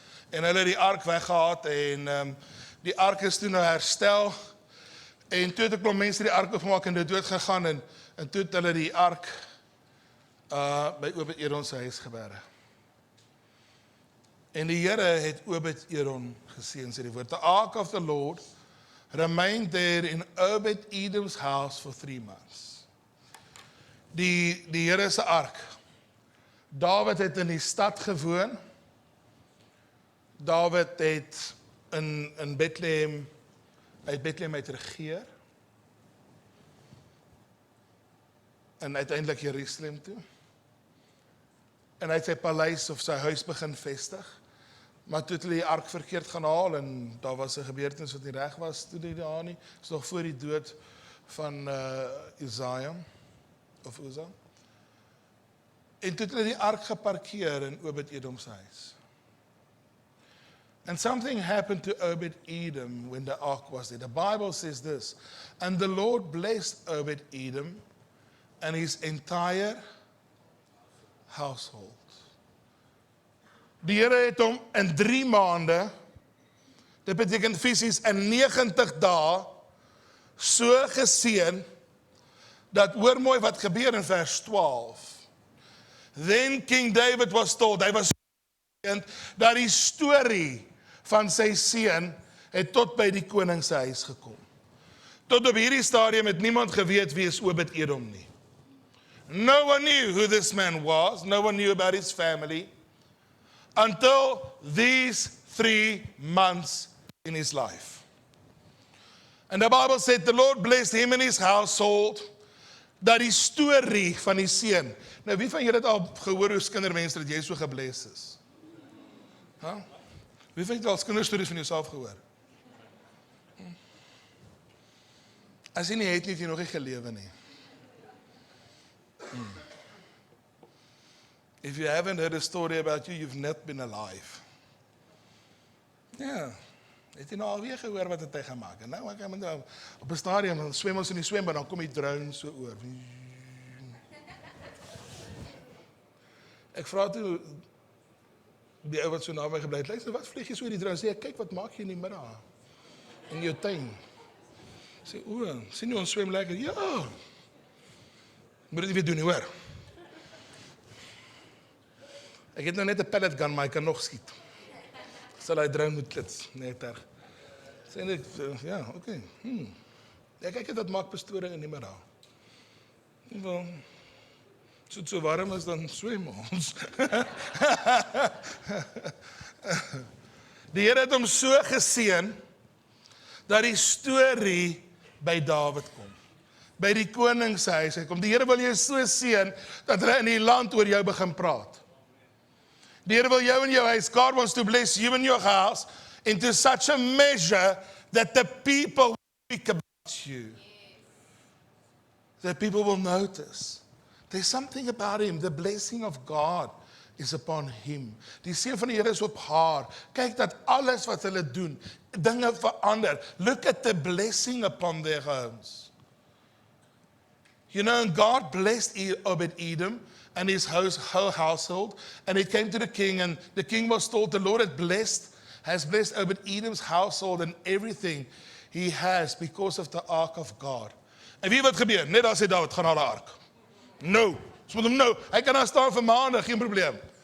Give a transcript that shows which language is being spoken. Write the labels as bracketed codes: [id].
[af] En hulle het die ark weggehaat en die ark is toe nou herstel. En toe het 'n klomp mense die ark opgemaak en dit dood gegaan en toe het hulle die ark by Obed-Edom se huis geberg. En die Here het Obed-Edom geseën, sê die woord. [en] The ark of the Lord remained there in Obed-Edom's house for 3 months. [af] Die Here se ark. Dawid het in die stad gewoon. Dawid het in Bethlehem, uit Bethlehem uit regeer. En uiteindelik Jerusalem toe. En hy het sy paleis of sy huis begin vestig. Maar toe het hulle die ark verkeerd gaan haal en daar was 'n gebeurtenis wat nie reg was toe die daar nie. Is nog voor die dood van Uzziah of Uzzah. En toe het hulle die ark geparkeer in Obed-Edom se huis. [en] And something happened to Obed-Edom when the ark was there. The Bible says this, and the Lord blessed Obed-Edom and his entire household. [af] Die Here het hom in 3 maande, dit beteken fisies in 90 dae, so geseën, dat hoor mooi wat gebeur in vers 12. [en] Then King David was told, [af] hy was geseën, dat die storie van sy seun het tot by die koning se huis gekom. Tot op hierdie stadium het niemand geweet wie is Obed-Edom nie. [en] No one knew who this man was, no one knew about his family, until these 3 months in his life. And the Bible said the Lord blessed him and his household, [af] dat die storie van die seun. Nou wie van julle het al gehoor hoe kindermense dat jy so gebless is? Huh? Wie van julle al kinderstories van jouself gehoor? As jy nie het nie, het jy nog nie gelewe nie. [en] If you haven't heard a story about you, you've not been alive. [af] Ja, het jy nou alweer gehoor wat het hy gemaak? En nou, ek moet nou op 'n stadium, dan swem ons in die swembad, dan kom die drone so oor. Ek vra toe, die ou wat so naby gebly het, luister, wat vlieg jy so in die drone? Sê ek, kyk, wat maak jy in die middag? In jou tuin. Sê, sien jy ons swem lekker? Ja. Moet dit nie weer doen nie, hoor. Ek het nou net 'n pellet gun, maar ek kan nog skiet. Sal hy drone moet klits, net terg. Sê net, ja, oké. Ja, kyk, dit maak pastore in die middag. Wel, as dit so warm is, dan swem ons. Die Here het hom so geseën, dat die storie by Dawid kom. By die koning se huis kom. Die Here wil jou so seën, dat hulle in die land oor jou begin praat. Die Here wil jou in jou huis, [en] God wants to bless you in your house, into such a measure, that the people will speak about you. That people will notice. There's something about him. The blessing of God is upon him. [af] Die seën van die Here is op haar. Kyk dat alles wat hulle doen, dinge verander. [en] Look at the blessing upon their homes. You know, and God blessed Obed-Edom and his whole household. And it came to the king, and the king was told, the Lord has blessed Obed-Edom's household and everything he has because of the ark of God. [af] En wie wat gebeur? Net as hy Dawid gaan haal die ark. No. Ons moet hom nou. Hy kan daar staan vir maande, geen probleem.